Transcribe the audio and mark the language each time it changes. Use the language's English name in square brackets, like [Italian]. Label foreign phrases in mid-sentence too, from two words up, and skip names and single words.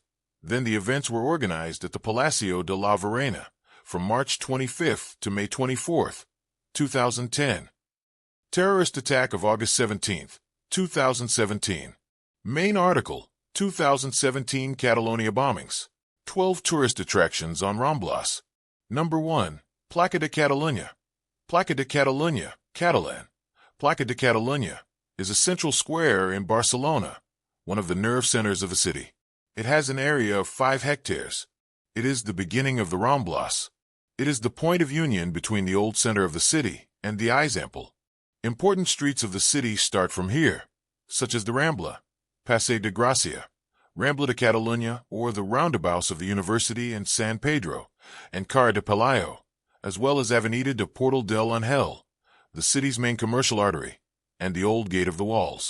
[English] Then the events were organized at the Palacio de la Virreina from March 25th to May 24th, 2010. Terrorist attack of August 17th, 2017. Main article, 2017 Catalonia bombings. 12 tourist attractions on Ramblas. Number 1. Plaça de Catalunya. Plaça de Catalunya, Catalan. Plaça de Catalunya is a central square in Barcelona, one of the nerve centers of the city. It has an area of 5 hectares. It is the beginning of the Ramblas. It is the point of union between the old center of the city and the Eixample. Important streets of the city start from here, such as the Rambla, Passeig de Gràcia, Rambla de Catalunya, or the roundabouts of the University and San Pedro, and Carrer de Palacio, as well as Avenida de Portal del Ángel, the city's main commercial artery, and the old Gate of the Walls.